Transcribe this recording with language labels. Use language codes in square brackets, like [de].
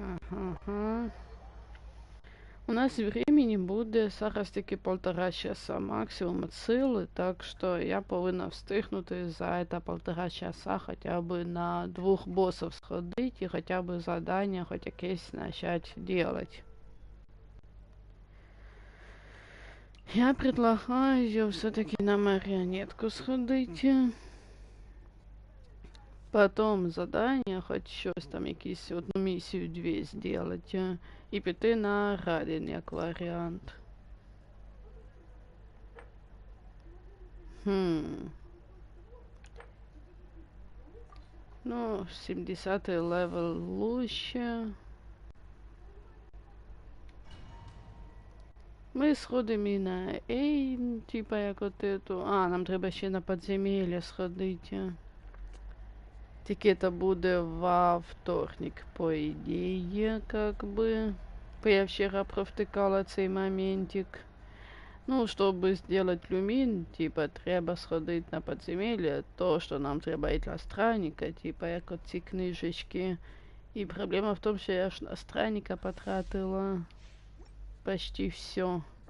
[uk] Ага. У нас времени буде зараз таки 1,5 часа максимум от сили, так що я повинна встигнути за это 1,5 часа хоча б на 2 боссов сходити і хоча б задання хоч якесь [ru] начать делать. Я предлагаю все-таки на марионетку сходить. [uk] Потом задання, хоч щось там, якісь одну місію, 2 сделать. І піти на радін, як варіант. [ru] Ну, 70-й левел лучше. [uk] Ми сходимо і на Ейн, типа як от эту. А, нам треба ще на подземелье сходити. Тільки це буде во вторник, по ідеї, как бы. Я вчера провтикала цей моментик. [ru] Ну, чтобы сделать люмин, типа, треба сходить на подземелье, то, что нам треба для странника, типа, [uk] як от ці книжечки. [ru] И проблема в том, что я ж на странника потратила почти все.